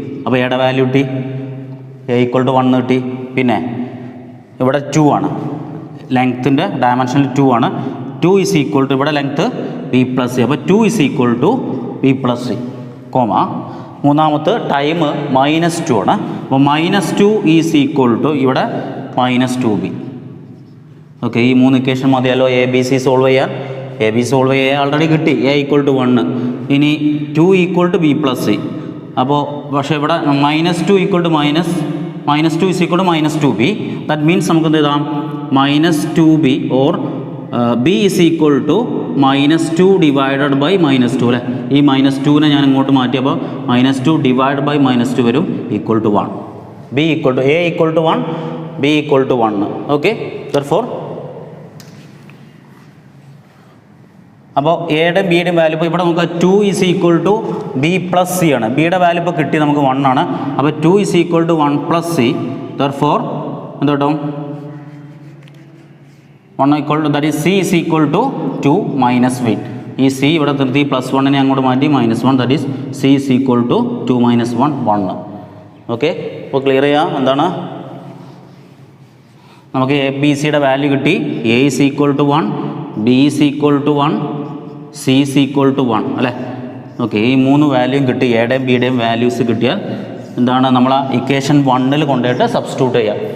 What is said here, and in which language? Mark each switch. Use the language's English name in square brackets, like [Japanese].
[Malayalam] അപ്പോൾ എയുടെ വാല്യൂ കിട്ടി, a ഈക്വൽ ടു 1 കിട്ടി. പിന്നെ ഇവിടെ 2 ആണ്, ലെങ്ത്തിൻ്റെ ഡയമെൻഷനിൽ 2 ആണ്. [English] 2 is equal to ഇവിടെ length b+c. അപ്പോൾ 2 is equal to b+c, comma. [Malayalam] മൂന്നാമത്തെ ടൈം -2 ആണ്. അപ്പോൾ [English] -2 is equal to [Malayalam] ഇവിടെ -2b. ഓക്കെ, ഈ 3 ഇക്വേഷൻ മതിയല്ലോ എ ബി സി സോൾവ് ചെയ്യാൻ. എ ബി സോൾവ് ചെയ്യാൻ ആൾറെഡി കിട്ടി, എ ഈക്വൽ ടു 1. ഇനി 2 ഈക്വൽ ടു b+c. അപ്പോൾ പക്ഷേ ഇവിടെ -2 equal to -2 is equal to -2b. [English] that means [Malayalam] നമുക്ക് എന്ത് എഴുതാം? [English] -2b or b is equal to -2 divided by -2 അല്ലേ. [Malayalam] ഈ -2നെ ഞാൻ ഇങ്ങോട്ട് മാറ്റിയപ്പോൾ -2 ഡിവൈഡ് ബൈ -2 വരും, equal to 1. b equal to a equal to 1, b equal to 1. Okay, therefore അപ്പോൾ എയുടെയും ബിയുടെയും വാല്യൂ ഇപ്പോൾ ഇവിടെ നമുക്ക് 2 is equal to b+c ആണ്. ബിയുടെ വാല്യൂ ഇപ്പോൾ കിട്ടി നമുക്ക് 1 ആണ്. അപ്പോൾ [English] 2 is equal to 1+c. [Malayalam] Therefore എന്ത് കിട്ടും? [English] 1 equal to that is c is equal to 2 - v. [Malayalam] ഈ c ഇവിടെ നിർത്തി +1നെ അങ്ങോട്ട് മാറ്റി -1. [English] That is c is equal to 2 - 1 1. Okay, [Malayalam] അപ്പോൾ ക്ലിയർ ചെയ്യാം. എന്താണ് നമുക്ക് എ ബി സിയുടെ വാല്യൂ കിട്ടി? [English] a is equal to 1, b is equal to 1, c is equal to 1 അല്ലേ. [Malayalam] ഓക്കെ, ഈ 3 വാല്യൂയും കിട്ടി. എയുടെയും ബിയുടെയും വാല്യൂസ് കിട്ടിയാൽ എന്താണ്? നമ്മൾ ഇക്വേഷൻ 1ൽ കൊണ്ടുപോയിട്ട് സബ്സ്റ്റിറ്റ്യൂട്ട് ചെയ്യാം.